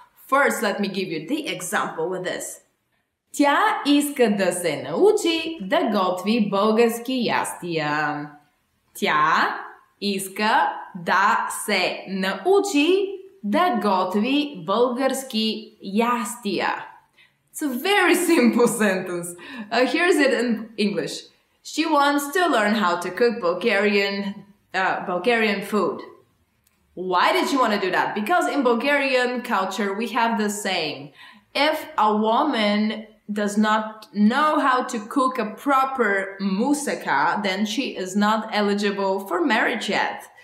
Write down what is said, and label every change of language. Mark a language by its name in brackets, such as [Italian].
[English] First, let me give you the example with this. [Bulgarian] Тя иска да се научи да готви български ястия. Тя иска да се научи да готви български ястия. [English] It's a very simple sentence. Here's it in English. She wants to learn how to cook Bulgarian food. Why did she want to do that? Because in Bulgarian culture, we have the saying, if a woman does not know how to cook a proper moussaka, then she is not eligible for marriage yet.